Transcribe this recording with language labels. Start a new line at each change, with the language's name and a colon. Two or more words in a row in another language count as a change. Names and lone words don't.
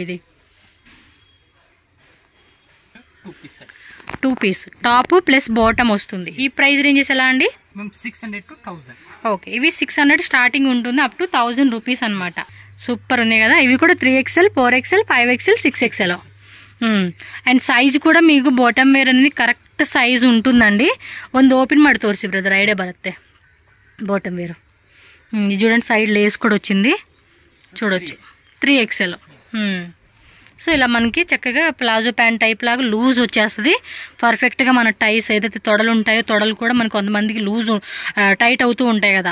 Telugu: ఇది 2 పీస్
English: top plus bottom
Telugu: వస్తుంది. ఈ
English: price ranges
Telugu: ఎలా అండి? 600 to 1000. ఓకే, ఇవి 600 స్టార్టింగ్ ఉంటుంది,
English: up to 1000 rupees
Telugu: అనమాట. సూపర్ ఉన్నాయి కదా. ఇవి కూడా 3XL, 4XL, 5XL, 6XL. అండ్ సైజ్ కూడా మీకు
English: bottom wear
Telugu: అనేది
English: correct size
Telugu: ఉంటుందండి.
Kannada: ಒಂದು ఓపెన్ ಮಾಡಿ ತೋರಿಸಿ ಬ್ರದರ್, ಐಡಿಯಾ ಬರುತ್ತೆ.
English: bottom wear
Telugu: ఇది చూడండి,
English: side lace
Telugu: కూడా వచ్చింది చూడొచ్చు. 3XL. సో ఇలా మనకి చక్కగా
English: palazzo pant type
Telugu: లాగా లూజ్ వచ్చేస్తుంది. పర్ఫెక్ట్గా మన టైస్ ఏదైతే తొడలు ఉంటాయో తొడలు కూడా మనకు కొంతమందికి
English: loose tight
Telugu: అవుతూ ఉంటాయి కదా.